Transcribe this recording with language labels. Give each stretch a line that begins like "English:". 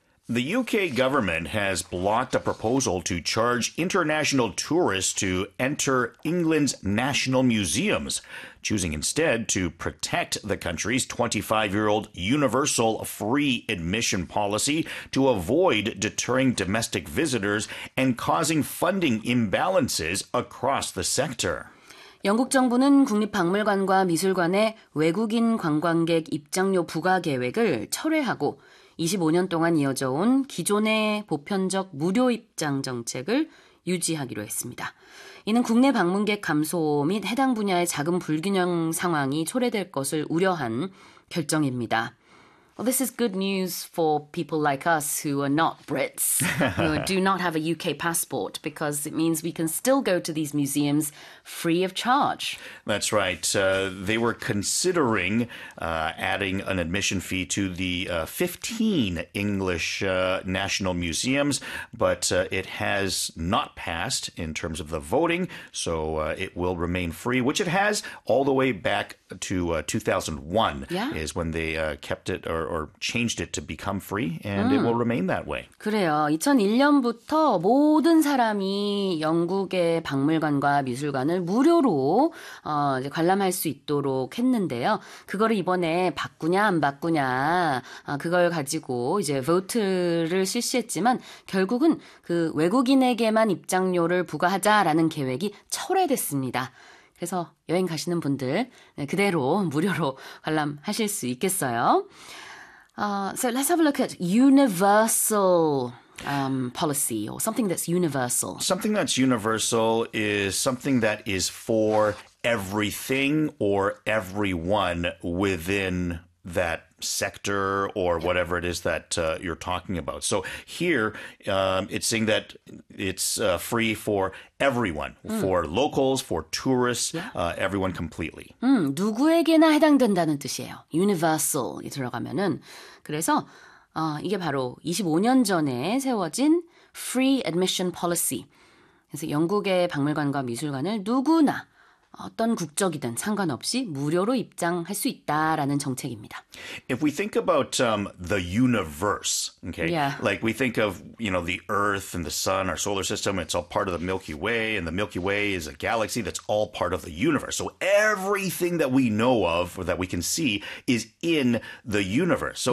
English: The UK government has blocked a proposal to charge international tourists to enter England's national museums, choosing instead to protect the country's 25-year-old universal free admission policy to avoid deterring domestic visitors and causing funding imbalances across the sector.
Korean: 영국 정부는 국립박물관과 미술관의 외국인 관광객 입장료 부과 계획을 철회하고 25년 동안 이어져 온 기존의 보편적 무료 입장 정책을 유지하기로 했습니다. 이는 국내 방문객 감소 및 해당 분야의 자금 불균형 상황이 초래될 것을 우려한 결정입니다.
English: Well, this is good news for people like us who are not Brits, who do not have a UK passport, because it means we can still go to these museums free of charge. That's right. They were considering adding an admission fee to the 15 English national museums, but it has not passed in terms of the voting, so it will remain free, which it has all the way back to 2001 Yeah. is when they kept it or changed it to become free, and it will remain that way.
Korean: 그래요. 2001년부터 모든 사람이 영국의 박물관과 미술관을 무료로 이제 관람할 수 있도록 했는데요. 그거를 이번에 바꾸냐 안 바꾸냐 그걸 가지고 이제 보트를 실시했지만 결국은 그 외국인에게만 입장료를 부과하자라는 계획이 철회됐습니다. 그래서 여행 가시는 분들 그대로 무료로 관람하실 수 있겠어요.
English: So let's have a look at universal policy or something that's universal. Something that's universal is something that is for everything or everyone within that sector or whatever it is that you're talking about. So here, it's saying that it's free for everyone, for locals, for tourists, everyone completely.
Korean: 누구에게나 해당된다는 뜻이에요. Universal이 들어가면은. 그래서 이게 바로 25년 전에 세워진 Free Admission Policy. 그래서 영국의 박물관과 미술관을 누구나 어떤 국적이든 상관없이 무료로 입장할 수 있다라는 정책입니다.
English: If we think about the universe, okay, like we think of, the Earth and the Sun, our solar system, it's all part of the Milky Way, and the Milky Way is a galaxy that's all part of the universe. So everything that we know of or that we can see is in the universe.